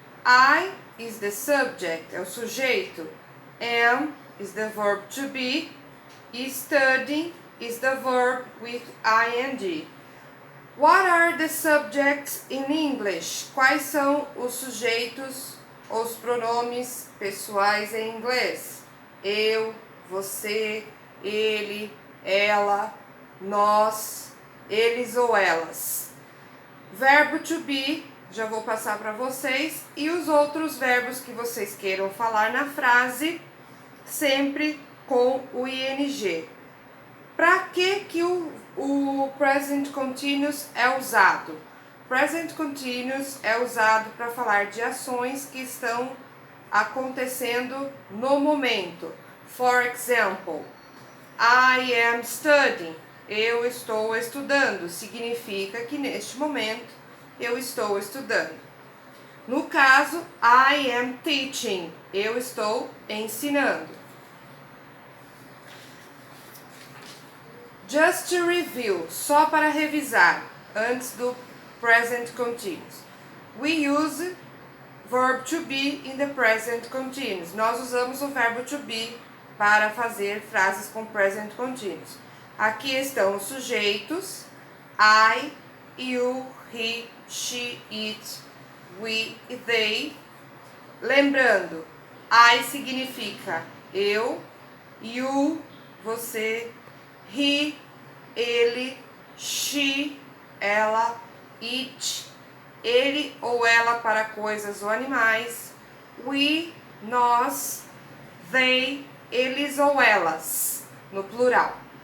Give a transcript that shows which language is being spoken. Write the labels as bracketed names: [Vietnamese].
[English] I is the subject, [Portuguese] é o sujeito. [English] Am is the verb to be. E studying is the verb with ing. What are the subjects in English? [Portuguese] Quais são os sujeitos, os pronomes pessoais em inglês? Eu, você, ele, ela, nós, eles ou elas. Verbo to be, já vou passar para vocês, e os outros verbos que vocês queiram falar na frase, sempre com o ing. Para que o present continuous é usado? Present continuous é usado para falar de ações que estão acontecendo no momento. [English] For example, I am studying. [Portuguese] Eu estou estudando. Significa que neste momento eu estou estudando. No caso, [English] I am teaching. [Portuguese] Eu estou ensinando. [English] Just to review, [Portuguese] só para revisar, antes do present continuous. [English] We use verb to be in the present continuous. [Portuguese] Nós usamos o verbo to be para fazer frases com present continuous. Aqui estão os sujeitos, I, you, he, she, it, we e they. Lembrando, I significa eu, you, você, he, ele, she, ela, it, ele ou ela para coisas ou animais, we, nós, they, eles ou elas, no plural.